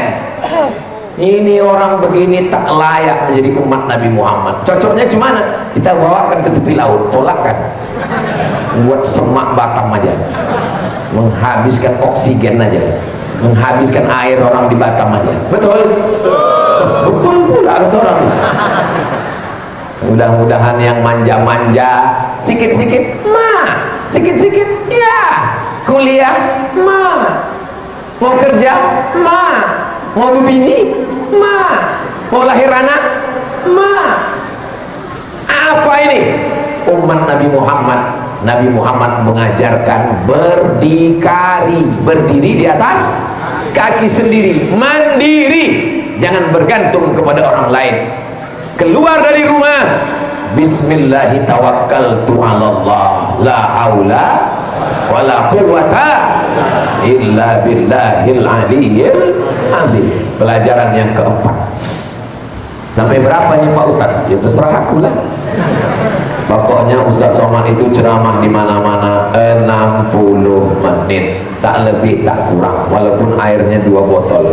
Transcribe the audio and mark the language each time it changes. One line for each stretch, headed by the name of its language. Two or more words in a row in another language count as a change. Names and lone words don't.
Indonesian: Ini orang begini tak layak menjadi umat Nabi Muhammad. Cocoknya gimana? Kita bawakan ke tepi laut, tolakkan, buat semak Batam aja, menghabiskan oksigen aja, menghabiskan air orang di Batam aja. Betul? Betul pula kata orang. Mudah-mudahan yang manja-manja, sikit-sikit sikit-sikit ya, kuliah mau kerja mau berbini mau lahir anak apa ini? Umat Nabi Muhammad mengajarkan berdiri di atas kaki sendiri, mandiri, jangan bergantung kepada orang lain. Keluar dari rumah,
Arabic: بسم الله توكلت على الله لا حول ولا قوة إلا بالله العلي العظيم.
Indonesian: Pelajaran yang keempat. Sampai berapa nih Pak Ustaz? Ya terserah aku lah. Pokoknya Ustaz Somad itu ceramah di mana-mana 60 menit, tak lebih tak kurang, walaupun airnya 2 botol.